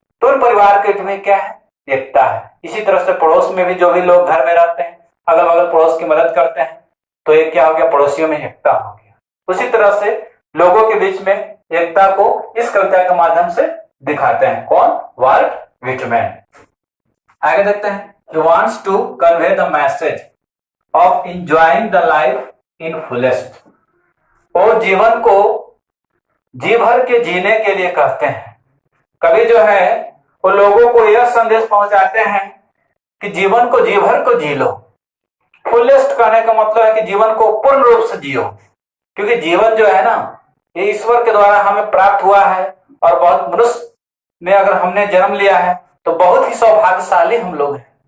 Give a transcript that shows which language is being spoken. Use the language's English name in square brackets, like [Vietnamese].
[Hindi] तो उन परिवार के में क्या है, एकता है। इसी तरह से पड़ोस में भी जो भी लोग घर में रहते हैं, अगल बगल पड़ोस की मदद करते हैं तो ये क्या हो गया, पड़ोसियों में एकता हो गया। उसी तरह से लोगों के बीच में एकता को इस कविता के माध्यम से दिखाते हैं। कौन? Volt Whitman. आगे देखते हैं। [English] He wants to convey the message of enjoying the life in fullest. [Hindi] वो जीवन को जी भर के जीने के लिए कहते हैं। कवि जो है वो लोगों को यह संदेश पहुंचाते हैं कि जीवन को जी भर को जी लो। फुलेस्ट कहने का मतलब है कि जीवन को पूर्ण रूप से जियो, क्योंकि जीवन जो है ना, ये ईश्वर के द्वारा हमें प्राप्त हुआ है और बहुत मनुष्य में अगर हमने जन्म लिया है तो बहुत ही सौभाग्यशाली हम लोग हैं।